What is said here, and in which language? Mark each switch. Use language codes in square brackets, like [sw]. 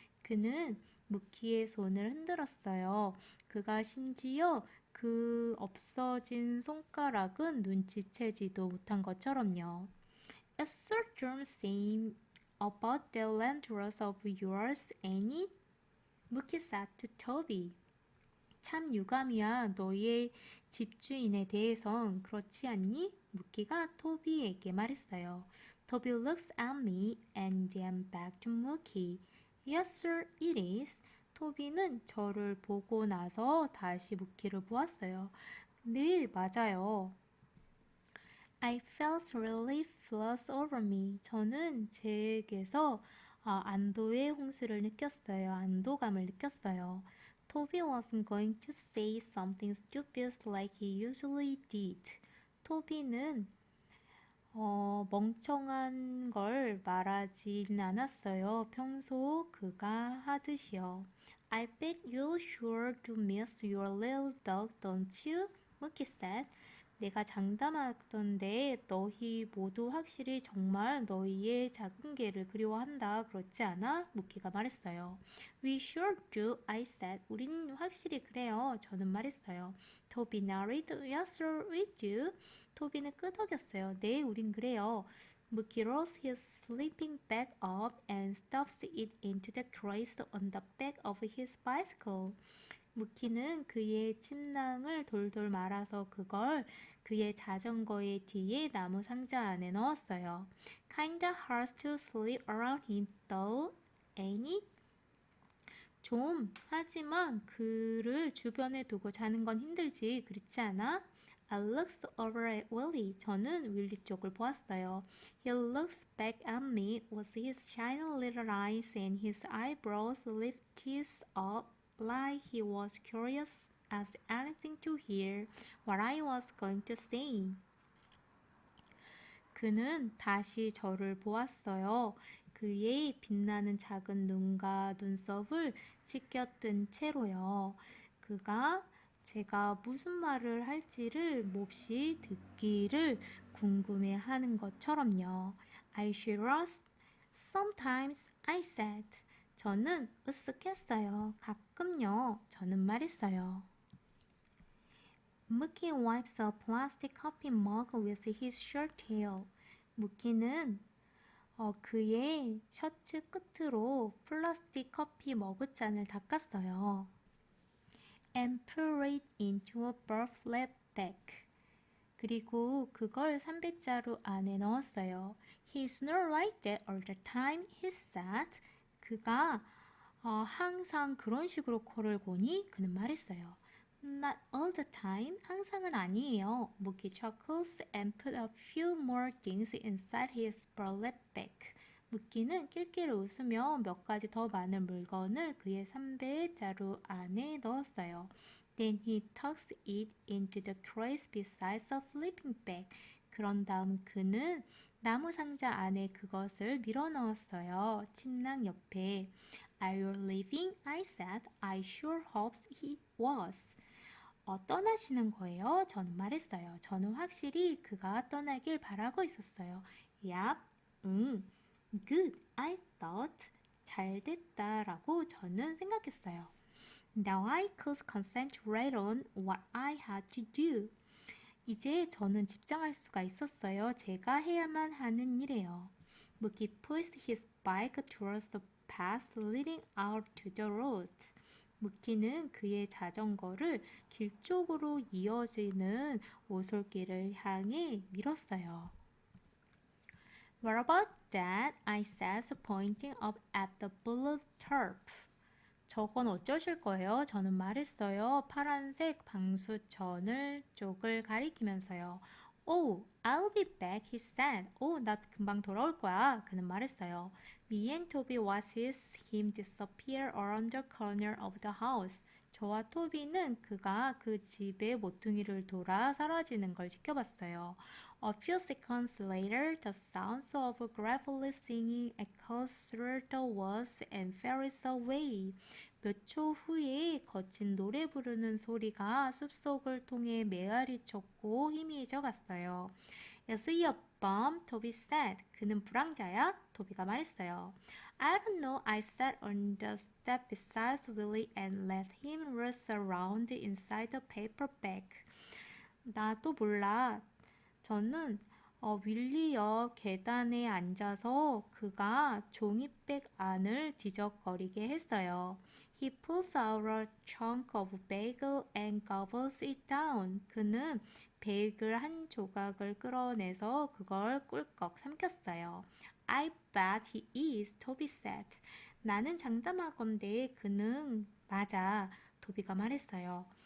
[ko] 그는 무키의 손을 흔들었어요. 그가 심지어 그 없어진 손가락은 눈치채지도 못한 것처럼요. [en] It's so darn same about that landlord of yours, ain't it? Mookie said to Toby. [ko] 참 유감이야. 너의 집주인에 대해선 그렇지 않니? 무키가 토비에게 말했어요. [en] Toby looks at me and then back to Mookie. Yes, sir, it is. [ko] 토비는 저를 보고 나서 다시 무키를 보았어요. 네, 맞아요. [en] I felt relief flood over me. [ko] 저는 제게서 안도의 홍수를 느꼈어요. 안도감을 느꼈어요. [en] Toby wasn't going to say something stupid like he usually did. [ko] 토비는 멍청한 걸 말하진 않았어요. 평소 그가 하듯이요. [en] I bet you're sure to miss your little dog, don't you? Mookie said. [ko] 내가 장담하던데 너희 모두 확실히 정말 너희의 작은 개를 그리워한다. 그렇지 않아? 무키가 말했어요. [en] We sure do, I said. [ko] 우린 확실히 그래요. 저는 말했어요. 토비 nodded. [en] Yes, sir, we do. [ko] 토비는 끄덕였어요. 네, 우린 그래요. [en] Mookie rolls his sleeping bag up and stuffs it into the case on the back of his bicycle. [ko] 무키는 그의 침낭을 돌돌 말아서 그걸 그의 자전거의 뒤에 나무 상자 안에 넣었어요. [en] Kinda hard to sleep around him though, ain't it? [ko] 좀, 하지만 그를 주변에 두고 자는 건 힘들지, 그렇지 않아? [en] I looked over at Willie. [ko] 저는 윌리 쪽을 보았어요. [en] He looks back at me with his shiny little eyes and his eyebrows lifted up like he was curious as anything to hear what I was going to say. [ko] 그는 다시 저를 보았어요. 그의 빛나는 작은 눈과 눈썹을 치켜뜬 채로요. 그가 제가 무슨 말을 할지를 몹시 듣기를 궁금해하는 것처럼요. [en] I shuddered. Sometimes I said. [ko] 저는 으쓱했어요. 가끔요. 저는 말했어요. [en] Mookie wipes a plastic coffee mug with his shirt tail. [ko] 무키는 그의 셔츠 끝으로 플라스틱 커피 머그잔을 닦았어요. [en] And poured it into a burlap bag. [ko] 그리고 그걸 삼배자루 안에 넣었어요. [en] He's not like that all the time, he said. 그가 [ko] 항상 그런 식으로 코를 고니? 그는 말했어요. [en] Not all the time. [ko] 항상은 아니에요. [en] Mookie chuckles and put a few more things inside his burlap bag. [ko] 무키는 낄낄 웃으며 몇 가지 더 많은 물건을 그의 삼배 자루 안에 넣었어요. [en] Then he tucks it into the case beside the sleeping bag. [ko] 그런 다음 그는 나무 상자 안에 그것을 밀어 넣었어요. 침낭 옆에. [en] Are you leaving? I said. I sure hope he was. [ko] 떠나시는 거예요? 저는 말했어요. 저는 확실히 그가 떠나길 바라고 있었어요. [en] Yep. Good. I thought. [ko] 잘 됐다라고 저는 생각했어요. [en] Now I could concentrate on what I had to do. [ko] 이제 저는 집중할 수가 있었어요. 제가 해야만 하는 일이에요. [en] Mookie pushed his bike towards the path leading out to the road. [ko] 무키는 그의 자전거를 길 쪽으로 이어지는 오솔길을 향해 밀었어요. [en] What about that? I said, pointing up at the blue turf. [ko] 저건 어쩌실 거예요? 저는 말했어요. 파란색 방수천을 쪽을 가리키면서요. [en] Oh, I'll be back, he said. [ko] 나 금방 돌아올 거야. 그는 말했어요. [en] Me and Toby watched him disappear around the corner of the house. [ko] 저와 토비는 그가 그 집의 모퉁이를 돌아 사라지는 걸 지켜봤어요. [en] A few seconds later, the sounds of gravelly singing echoed through the woods and faded away. [ko] 몇 초 후에 거친 노래 부르는 소리가 숲속을 통해 메아리 쳤고 희미해져 갔어요. [en] Is he a bum? Toby said. [ko] 그는 불황자야? 토비가 말했어요. [en] I don't know. I sat on the step beside Willie and let him race around inside the paper bag. [ko] 나도 몰라. 저는 윌리여 계단에 앉아서 그가 종이백 안을 뒤적거리게 했어요. [en] He pulls out a chunk of bagel and gobbles it down. [ko] 그는 베이글 한 조각을 끌어내서 그걸 꿀꺽 삼켰어요. [en] I bet he is, Toby said. [ko] 나는 장담하건대 그는 맞아, 토비가 말했어요.